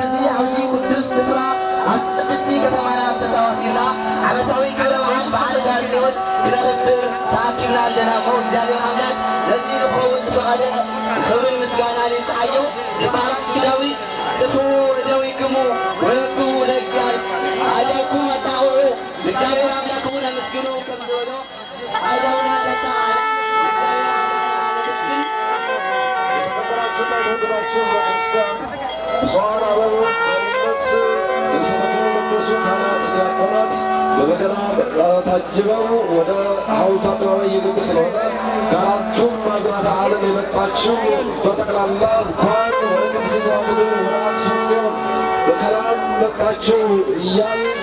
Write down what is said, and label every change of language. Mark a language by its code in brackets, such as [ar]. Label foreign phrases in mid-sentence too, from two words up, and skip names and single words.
[ti] እዚ ኣብዚ ቅዱስ ስፍራ ኣብ ቅድስቲ ከተማና ተሰባሲብና ዓመታዊ ክብረ በዓል በዓል ዳር ጽዮን ክነኽብር ተኣኪብና ኣለና እሞ እግዚአብሔር ኣምላክ ነዚ ንኽኸውን ዝፈቐደ ክብርን ምስጋናን ይብፅሓዮ። ንባርክ ዳዊት [gez] ጽፍኡ እደዊክሙ ወረክቡ ለእግዚአብሔር [ti] ኣደኩም ኣጣቕዑ እግዚአብሔር ኣምላክ እውን ኣመስግኑ ከም ዝበሎ ኣዳውና ተጣዕ [am] በበገና ታጅበው ወደ ሐውልቱ አደባባይ እየገቡ ስለሆነ ከአራቱም ማዕዘናተ ዓለም የመጣችሁ በጠቅላላ እንኳን ወደ ቅድስት ምድር ወደ አክሱም ጽዮን በሰላም መጣችሁ እያሉ